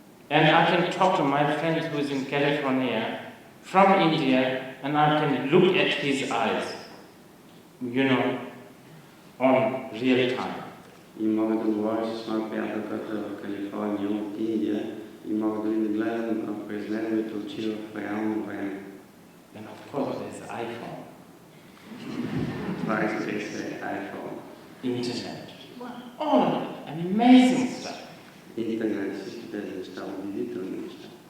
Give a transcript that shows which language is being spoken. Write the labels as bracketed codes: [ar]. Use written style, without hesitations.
[en] And I can talk to my friend who is in California from India, and I can look at his eyes, you know, on real time. [bg] И мога да говоря с моя приятел, който е в Калифорния от Индия, и мога да гледам през неговите очи в реално време. [en] And of course there's iPhone. [bg] Това е iPhone. [en] Internet. All of it. Amazing stuff. [bg] Интернет, всички тези неща, удивителни неща.